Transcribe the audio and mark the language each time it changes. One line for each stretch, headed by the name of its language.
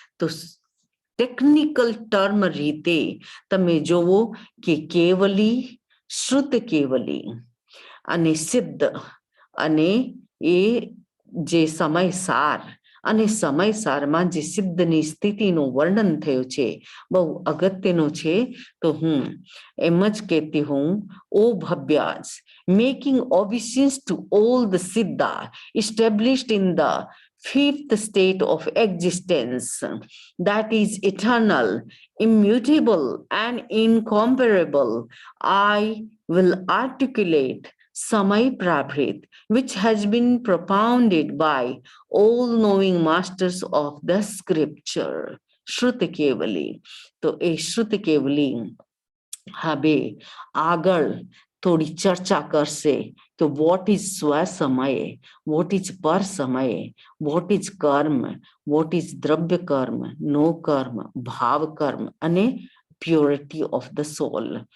Gujarati: તો technical term રીતે તમે જોવો કે કેવલી, શ્રુત કેવલી અને સિદ્ધ, અને એ જે સમયસાર, અને સમયસારમાં જે સિદ્ધની સ્થિતિનું વર્ણન થયું છે, બહુ અગત્યનું છે. તો હું એમ જ કહેતી હું, ઓ ભવ્યાજ,
English: making obeisance to all the siddha established in the fifth state of existence, that is eternal, immutable, and incomparable, I will articulate Samay Prabhrit, which has been propounded by all-knowing masters of the scripture. Shruti Kevali.
Gujarati: તો એ શ્રુત કેવલી હવે આગળ થોડી ચર્ચા કરશે તો what is સ્વ સમયે, what is પર સમયે, વોટ ઇઝ કર્મ, વોટ ઇઝ દ્રવ્ય કર્મ, નો કર્મ, ભાવ કર્મ અને
English: Purity of the soul.